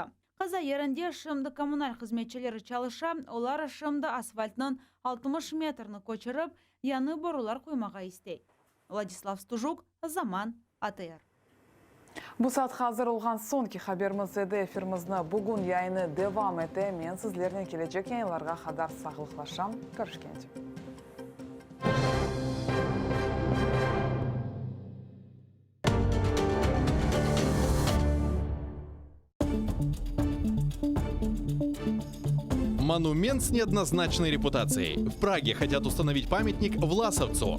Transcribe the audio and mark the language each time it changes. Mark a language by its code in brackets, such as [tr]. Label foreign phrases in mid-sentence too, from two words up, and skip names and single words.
[crh] Kaza yerinde şimdi kommunal hizmetçileri çalışa, olar şimdi asfaltının 60 metrini koçırıp yanı borular koymağa istey. Владислав Стужук, Zaman АТР. Bu saat hazır olgan sonki haberimiz edi. Efirimizni bugün yayını devam ete. Men sizlerine gelecek yayınlarga kadar sağlıklaşam. Görüşkence. [ru] Монумент с неоднозначной репутацией. В Праге хотят установить памятник Власовцу.